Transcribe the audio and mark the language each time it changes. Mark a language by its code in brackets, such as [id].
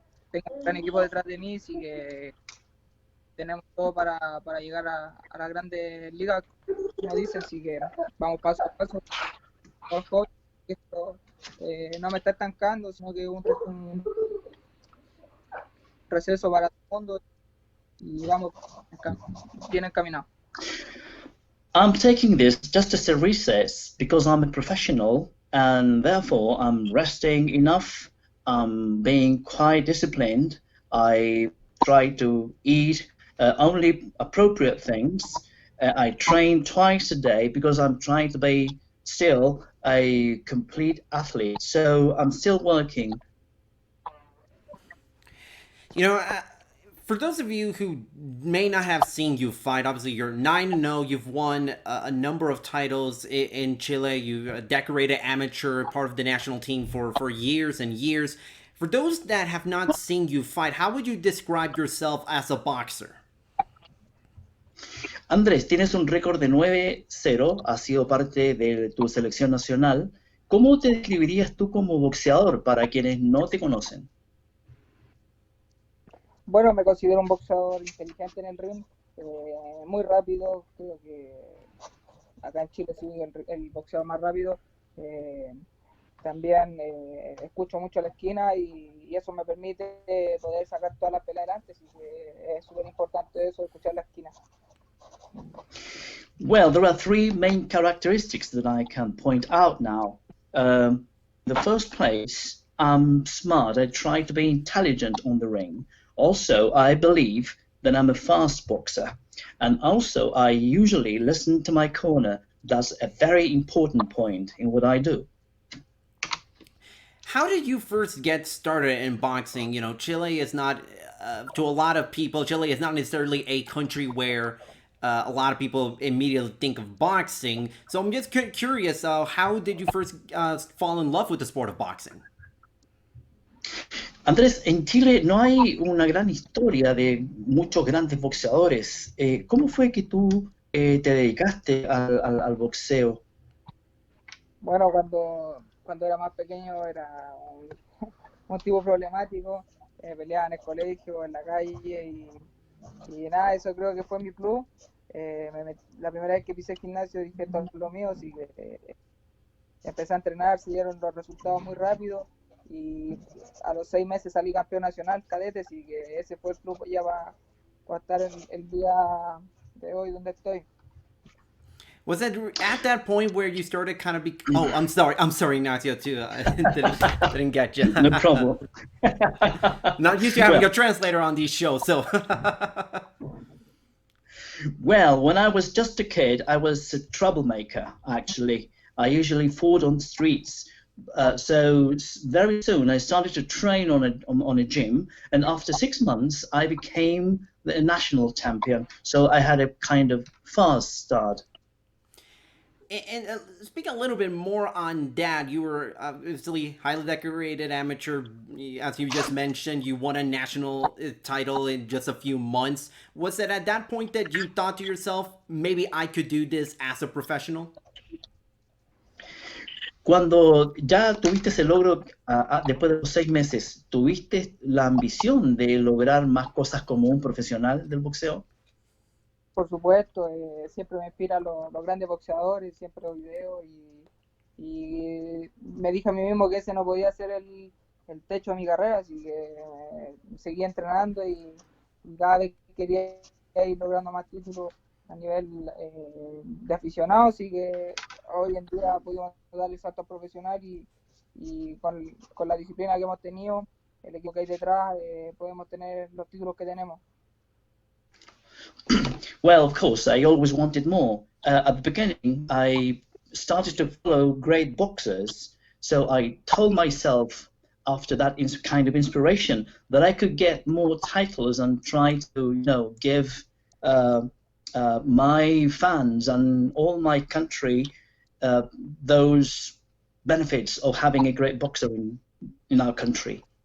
[es] Tengo un gran equipo detrás de mí, así que tenemos todo para llegar a las grandes ligas, como dicen, así que vamos paso a paso. Esto no me está estancando, sino que un receso para todo el mundo, y vamos bien encaminados. [en] I'm taking this just as a recess because I'm a professional and therefore I'm resting enough. I'm being quite disciplined. I try to eat only appropriate things. I train twice a day because I'm trying to be still a complete athlete. So I'm still working. For those of you who may not have seen you fight, obviously you're 9-0. You've won a number of titles in Chile. You're a decorated amateur, part of the national team for years and years. For those that have not seen you fight, how would you describe yourself as a boxer? [es] Andrés, tienes un récord de 9-0, has sido parte de tu selección nacional. ¿Cómo te describirías tú como boxeador para quienes no te conocen? Bueno, me considero un boxeador inteligente en el ring, muy rápido, creo que acá en Chile soy el boxeador más rápido. También escucho mucho la esquina y eso me permite poder sacar todas las peleas adelante, así que es súper importante eso, escuchar la esquina. [en] Well, there are three main characteristics that I can point out now. The first place, I'm smart. I try to be intelligent on the ring. Also, I believe that I'm a fast boxer. And also, I usually listen to my corner. That's a very important point in what I do. How did you first get started in boxing? You know, Chile is not, to a lot of people, Chile is not necessarily a country where a lot of people immediately think of boxing. So I'm just curious, how did you first fall in love with the sport of boxing? [es] Andrés, en Chile no hay una gran historia de muchos grandes boxeadores. ¿Cómo fue que tú te dedicaste al boxeo? Bueno, cuando era más pequeño era un tipo problemático, peleaba en el colegio, en la calle y nada, eso creo que fue mi plus. La primera vez que pisé el gimnasio dije esto es lo mío, así que empecé a entrenar, se dieron los resultados muy rápido y a los 6 meses salí campeón nacional cadete, así que ese fue el plus ya para estar el día de hoy donde estoy. [en] Was it at that point where you started kind of oh, I'm sorry, Ignacio, too. Didn't get you. No problem. Not used to having a translator on these shows, so. Well, when I was just a kid, I was a troublemaker, actually. I usually fought on the streets. So very soon I started to train on a gym, and after 6 months I became the national champion. So I had a kind of fast start. And speak a little bit more on that. You were obviously highly decorated amateur, as you just mentioned. You won a national title in just a few months. Was it at that point that you thought to yourself, maybe I could do this as a professional? [es] Cuando ya tuviste ese logro, después de los 6 meses, ¿tuviste la ambición de lograr más cosas como un profesional del boxeo? Por supuesto, siempre me inspiran los grandes boxeadores, siempre los videos y me dije a mí mismo que ese no podía ser el techo de mi carrera, así que seguí entrenando y cada vez quería ir logrando más títulos a nivel de aficionado, así que hoy en día pudimos dar el salto profesional y con la disciplina que hemos tenido, el equipo que hay detrás, podemos tener los títulos que tenemos. [en] Well, of course, I always wanted more. At the beginning, I started to follow great boxers, so I told myself after that kind of inspiration that I could get more titles and try to, give my fans and all my country those benefits of having a great boxer in our country.